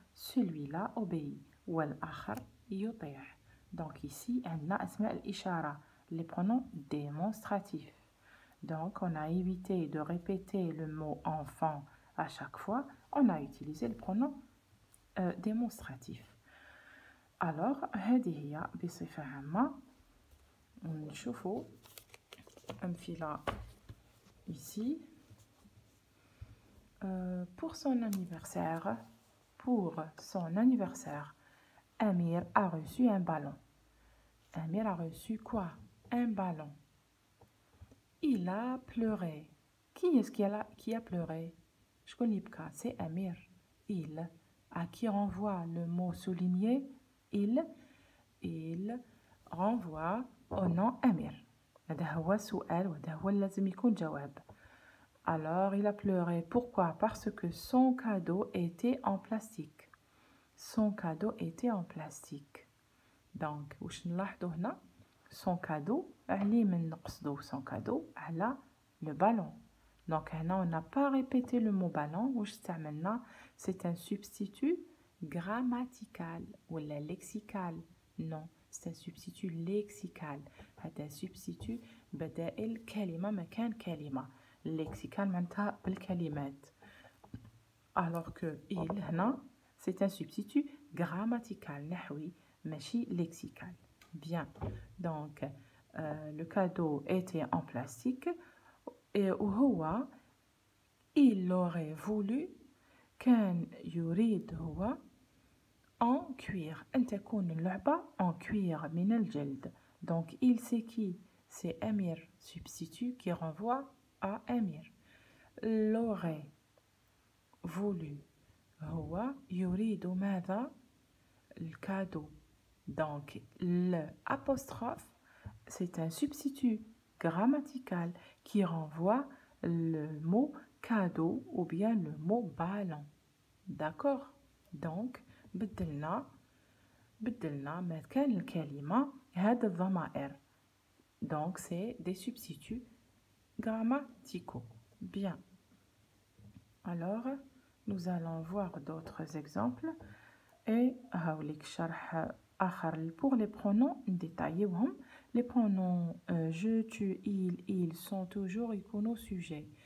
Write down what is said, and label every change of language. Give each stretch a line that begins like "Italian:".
French: Celui-là obéit.
Arabic: والآخر يطيع.
French: Donc, ici, on a
Arabic: أسماء الإشارة.
French: Les pronoms démonstratifs. Donc, on a évité de répéter le mot enfant à chaque fois. On a utilisé le pronom démonstratif.
Arabic: Alors, هذه هي بصفة عامة. نشوفوا أمثلة ici.
French: Pour son anniversaire, Amir a reçu un ballon. Amir a reçu quoi? Un ballon. Il a pleuré. Qui est-ce qui a pleuré? Je connais pas. C'est Amir. Il. À qui renvoie le mot souligné? Il renvoie au nom Amir.
Arabic: هذا هو سؤال وهذا هو لازم يكون جواب.
French: Alors, il a pleuré. Pourquoi? Parce que son cadeau était en plastique. Son cadeau était en plastique.
Arabic: Donc, واش نلاحظوا هنا؟
French: Son cadeau,
Arabic: علي من نقصدو
French: son cadeau
Arabic: على le ballon.
French: Donc,
Arabic: هنا
French: on n'a pas répété le mot ballon.
Arabic: واش استعملنا?
French: C'est un substitut grammatical ou lexical. Non, c'est un substitut lexical.
Arabic: هذا substitut بدائل كلمة مكان كلمة. lexical معناتها بالكلمات.
French: Alors que il هنا c'est un substitut grammatical
Arabic: نحوي ماشي
French: lexical. Bien. Donc le cadeau était en plastique et هو il aurait voulu
Arabic: كان يريد هو
French: en cuir.
Arabic: أن تكون اللعبة
French: en cuir
Arabic: من الجلد.
French: Donc il c'est qui? C'est Amir, substitut qui renvoie à Amir. L'aurait voulu
Arabic: هو يريد ماذا؟ الكادو.
French: Donc, l'apostrophe, c'est un substitut grammatical qui renvoie le mot cadeau ou bien le mot ballon. D'accord? Donc,
Arabic: بدلنا مكان الكلمة هذا الضمائر.
French: Donc, c'est des substituts grammaticaux. Bien. Alors, nous allons voir d'autres exemples. Et
Arabic: هاوليك شرح آخر
French: pour les pronoms نديتايوهم. Les pronoms je, tu, il sont toujours
Arabic: يكونوا
French: sujet.